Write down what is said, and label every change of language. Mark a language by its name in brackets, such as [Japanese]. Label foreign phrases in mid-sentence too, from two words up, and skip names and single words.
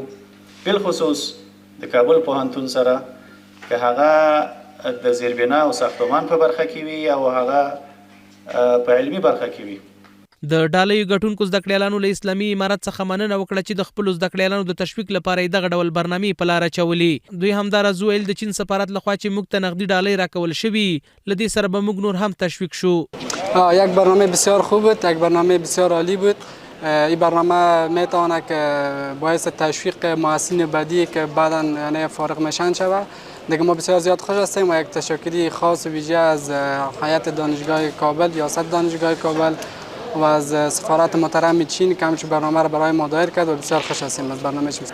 [Pashto] بالخصوص د کابل پوهنتون سره که هغه د زیربنا او ساختمان په برخه کې وي او هغه په علمي برخه کې وي. د ډالیو ګټونکو زده کړیالانو له اسلامي امارت څخه مننه وکړه چې د خپلو زده کړیالانو د تشویق لپاره یې دغه ډول برنامې په لاره اچولې. دوی همداراز ویل د چین سفارت لخوا چې موږ ته نقدي ډالۍ راکول شوي له دې سره به موږ نور هم تشویق شو. [Persian] یک برنامه بسیار خوب بود، یک برنامه بسیار عالی بود. این برنامه میتونه که باعث تشویق محصلین بعدی که بعدا یعنی فارغ میشن شود. دیگه ما بسیار زیاد خوش هستیم و یک تشکری خاص و ویژه از هیئت دانشگاه کابل، ریاست دانشگاه کابل و از سفارت محترم چین که همچون برنامه را برای ما دایر کرد و بسیار خوش هستیم از برنامه چین.